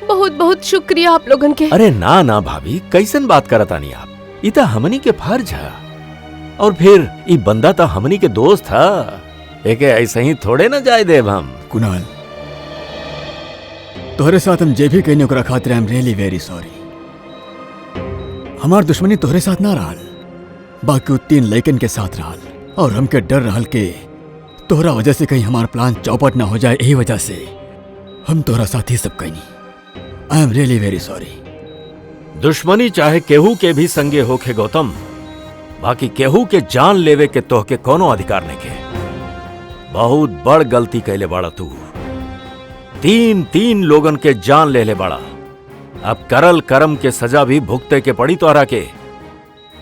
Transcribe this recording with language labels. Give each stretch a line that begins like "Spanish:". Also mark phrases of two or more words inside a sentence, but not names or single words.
Bhojpuri: बहुत बहुत शुक्रिया आप लोगन के। अरे ना ना भाभी, कैसन बात करत आनी आप? ई तो हमनी के फर्ज है। और फिर ई बंदा तो हमनी के दोस्त है, एके ऐसे ही थोड़े ना जाए देव हम। कुणाल, तोहरे साथ हम जे भी कहने को खातिर
English: I am really very sorry.
Bhojpuri: हमार दुश्मनी तोहरे साथ ना रहल, बाकी 3 लड़कन के साथ रहल, और हमके डर रहल के तोहरा वजह से कहीं हमार प्लान चौपट ना हो जाए। यही वजह से हम तोहरा साथ ही सब कहनी।
English: I am really very sorry.
Bhojpuri: दुश्मनी चाहे केहू के भी संगे होखे गौतम, बाकी केहू के जान लेवे के तोहके कोनो अधिकार नहीं के। बहुत बड़ गलती कैले बाड़ा तू। 3 लोगन के जान ले ले बाड़ा। अब करल कर्म के सजा भी भुगते के पड़ी तोहरा के।